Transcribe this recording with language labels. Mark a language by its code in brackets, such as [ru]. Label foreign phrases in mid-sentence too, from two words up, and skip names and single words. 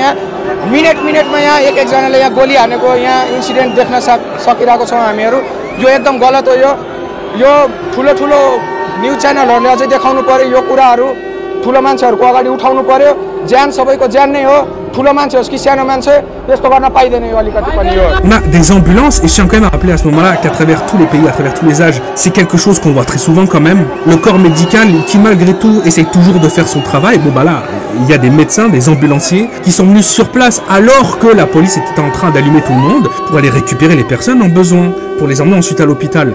[ne] यहाँ मिनेटमा यहाँ एक जनाले यहाँ गोली हानेको यहाँ इन्सिडेन्ट देख्न सकिरहेको छौं हामीहरु. यो एकदम गलत हो. यो ठुलो न्यूज च्यानलहरुले अझै देखाउनु पर्यो. यो कुराहरु ठुलो मान्छेहरुको अगाडि उठाउनु पर्यो. ज्यान सबैको ज्यान नै हो. ठुलो मान्छे होस् कि सानो मान्छे त्यस्तो गर्न पाइदैन यो अलिकति पनि यो. [fr] On a des ambulances et je tiens quand même à rappeler à ce moment-là qu'à travers tous les pays, à travers tous les âges, c'est quelque chose qu'on voit très souvent quand même. Le corps médical qui malgré tout essaye toujours de faire son travail. Bon bah là, il y a des médecins, des ambulanciers qui sont venus sur place alors que la police était en train d'allumer tout le monde pour aller récupérer les personnes en besoin, pour les emmener ensuite à l'hôpital.